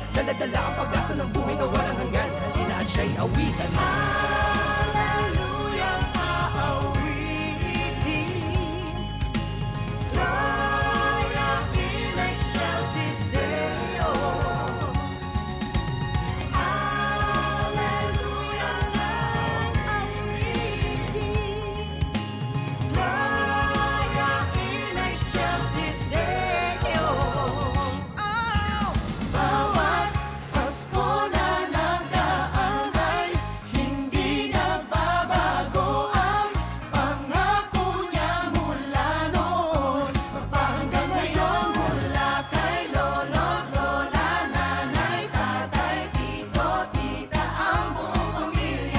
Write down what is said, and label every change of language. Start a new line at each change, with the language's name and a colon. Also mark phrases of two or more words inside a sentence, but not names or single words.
Filipino: Dala-dala ang pag-asa ng buhay na walang hanggan. Halina at siya'y awitan. Hallelujah, aawitin.
Latin: Gloria in excelsis Deo.
Filipino: Hallelujah, aawitin.
Latin: Gloria in excelsis Deo.
Filipino: Bawat Pasko na nagdaan ay hindi nagbabago ang pangako niya mula noon. Magpahanggang ngayon mula kay lolo, lola, nanay, tatay, tito, tita, ang buong pamilya.